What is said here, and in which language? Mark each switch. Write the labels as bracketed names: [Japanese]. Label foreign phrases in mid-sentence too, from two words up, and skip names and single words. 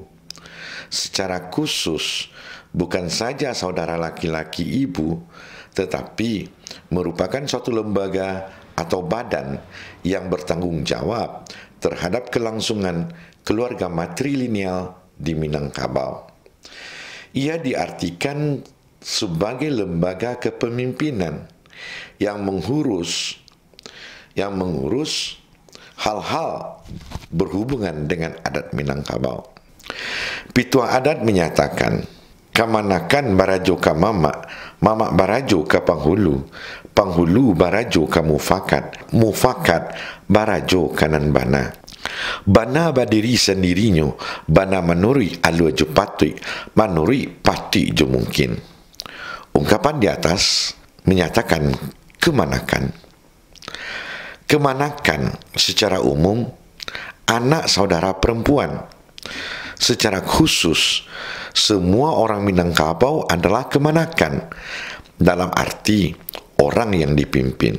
[Indonesian] Secara khusus, bukan saja saudara laki-laki ibu, tetapi merupakan suatu lembaga atau badan yang bertanggung jawab terhadap kelangsungan keluarga matrilineal di Minangkabau. Ia diartikan sebagai lembaga kepemimpinan yang mengurus hal-hal berhubungan dengan adat Minangkabau. [Minangkabau] Pitua [Indonesian] adat menyatakan, [Minangkabau] kamanakan barajo ka mama, mama barajo ka panghulu, panghulu barajo ka mufakat, mufakat barajo kanan bana. Bana badiri sendirinya, bana manuri alua jo patui, manuri pati jo mungkin. [Indonesian] Ungkapan di atas menyatakan kemanakan. Kemanakan secara umum anak saudara perempuan. Secara khusus, semua orang Minangkabau adalah kemanakan, dalam arti orang yang dipimpin.